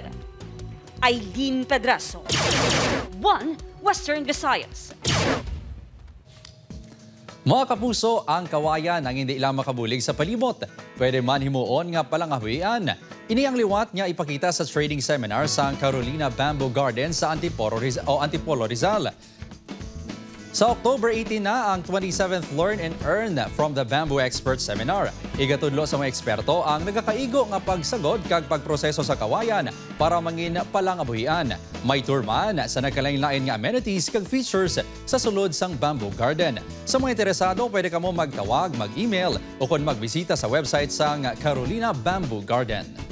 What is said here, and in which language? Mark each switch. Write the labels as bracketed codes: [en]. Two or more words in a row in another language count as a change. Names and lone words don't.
[hil] Eileen Pedreso, One Western Visayas. Mga kapuso, ang kawayan ang hindi lang makabulig sa palibot. Pwede man himuon nga palangahuian. Ini ang liwat nga ipakita sa [en] training seminar [hil] sa Carolina Bamboo Garden sa Antipolo Rizal. Sa October 18 na ang 27th Learn and Earn from the Bamboo Expert Seminar. Igatudlo sa mga eksperto ang nagakaigo nga pagsagod kag pagproseso sa kawayan para mangin palangabuhian. May tour man sa nagkalain-lain nga amenities kag features sa sulod sang Bamboo Garden. Sa mga interesado, pwede kamo magtawag, mag-email o kung magbisita sa website sang Carolina Bamboo Garden.